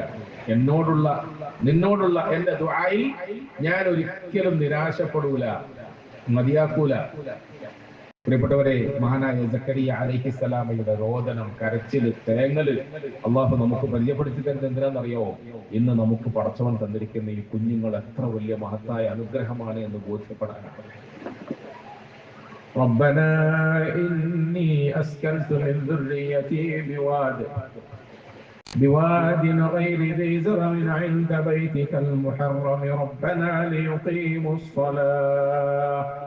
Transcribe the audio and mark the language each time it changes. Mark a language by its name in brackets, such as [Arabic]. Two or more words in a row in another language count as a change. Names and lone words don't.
[Malayalam] നിന്നോടുള്ള എന്റെ ദുആയിൽ ഞാൻ ഒരിക്കലും നിരാശപ്പെടൂല, മതിയാക്കൂല. പ്രിയപ്പെട്ടവരെ, മഹാനായ സക്കരിയ അലൈഹിസ്സലാമയുടെ രോദനം, കരച്ചില്, തേങ്ങല് അള്ളാഹു നമുക്ക് പരിചയപ്പെടുത്തി തരുന്നത് എന്തിനാണെന്നറിയോ? ഇന്ന് നമുക്ക് പടച്ചവൻ തന്നിരിക്കുന്ന ഈ കുഞ്ഞുങ്ങൾ എത്ര വലിയ മഹത്തായ അനുഗ്രഹമാണ് എന്ന് ബോധ്യപ്പെടാനാണ്. [Arabic] ربنا إني أسكنت من ذريتي بواد غير ذي زرع عند بيتك المحرم ربنا ليقيموا الصلاة